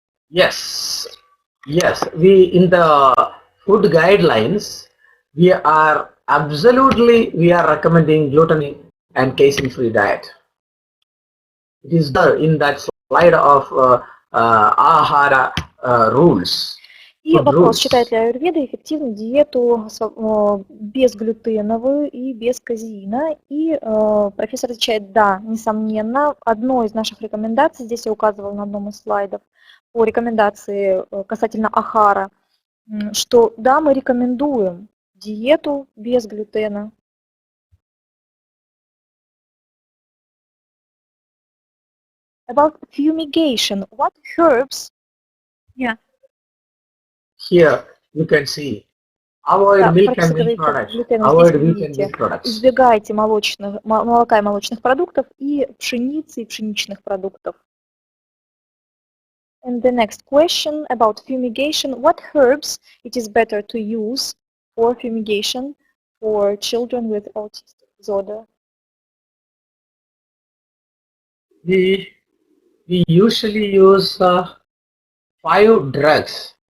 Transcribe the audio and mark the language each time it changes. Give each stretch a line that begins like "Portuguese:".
English: Yes. Yes. We in the food guidelines we are recommending gluten and casein-free diet. It is there in that slide of ahara rules.
Russian: И вопрос, считает ли аюрведа эффективной диету безглютеновую и без казеина? И профессор отвечает, да, несомненно. Одной из наших рекомендаций, здесь я указывала на одном из слайдов, по рекомендации касательно ахара, что да, мы рекомендуем диету без глютена.
English: About fumigation, what herbs? Yeah. Here you can see avoid milk and milk products. Avoid milk and milk products.
Russian: Избегайте молока и молочных продуктов и пшеницы и пшеничных продуктов.
English: And the next question about fumigation. What herbs it is better to use for fumigation for children with autistic disorder? We usually use 5 drugs.